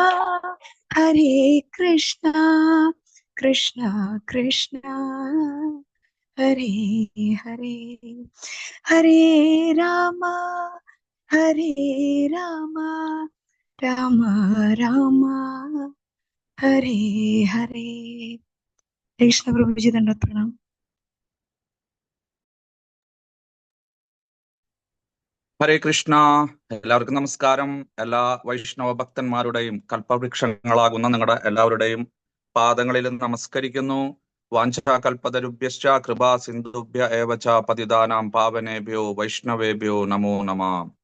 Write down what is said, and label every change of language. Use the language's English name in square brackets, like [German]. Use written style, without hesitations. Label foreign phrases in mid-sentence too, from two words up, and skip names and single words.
[Sanskrit] कृष्णा कृष्णा हरे हरे हरे रामा राम राम हरे हरे. [Hindi] कृष्ण प्रभु जी दंडवत प्रणाम. [Malayalam] ഹരേ കൃഷ്ണ. എല്ലാവർക്കും നമസ്കാരം. എല്ലാ വൈഷ്ണവ ഭക്തന്മാരുടെയും കൽപ്പവൃക്ഷങ്ങളാകുന്ന നിങ്ങളുടെ എല്ലാവരുടെയും പാദങ്ങളിൽ നമസ്കരിക്കുന്നു. [Sanskrit] വാഞ്ചാകൽപതരുഭ്യശ്ച കൃപാ സിന്ധുഭ്യ ഏവച പതിതാനാം പാവനേഭ്യോ വൈഷ്ണവേഭ്യോ നമോ നമഃ.